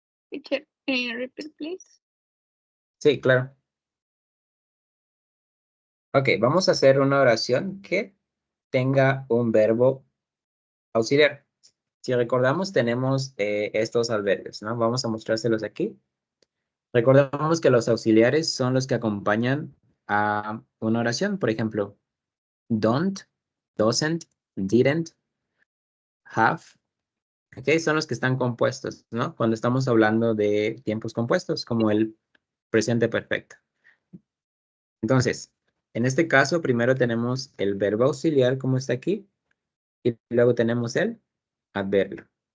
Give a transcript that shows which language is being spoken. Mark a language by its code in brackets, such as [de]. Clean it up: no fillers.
[en] Teacher, can you repeat, please? [es] Sí, claro. Ok, vamos a hacer una oración que tenga un verbo auxiliar. Si recordamos, tenemos estos adverbios, ¿no? Vamos a mostrárselos aquí. Recordamos que los auxiliares son los que acompañan a una oración. Por ejemplo, don't, doesn't, didn't, have. Ok, son los que están compuestos, ¿no? Cuando estamos hablando de tiempos compuestos, como el presente perfecto. Entonces, en este caso, primero tenemos el verbo auxiliar, como está aquí, y luego tenemos el adverbio.